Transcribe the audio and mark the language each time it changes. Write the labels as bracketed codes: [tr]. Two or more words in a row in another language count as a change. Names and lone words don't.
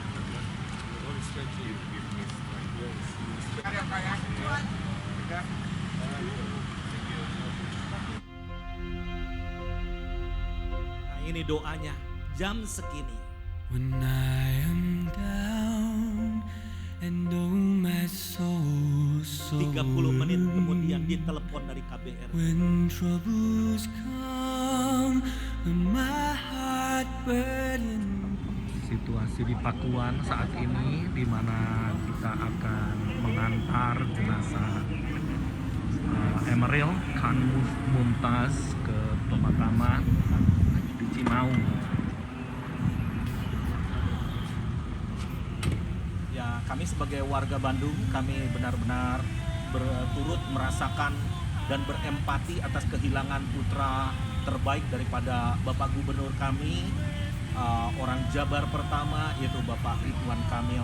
[en] Give me [id] Nah, ini doanya jam segini. [en] When I am down and oh my soul so [id] 30 menit kemudian ditelepon dari KBR. [en] When troubles come and my heart burning. [id] Situasi di Pakuan saat ini di mana kita akan mengantar jenazah Emeril Khan Mumtaz ke pemakaman di Cimaung. Ya, kami sebagai warga Bandung, kami benar-benar berturut merasakan dan berempati atas kehilangan putra terbaik daripada Bapak Gubernur kami, orang Jabar pertama, yaitu Bapak Ridwan Kamil.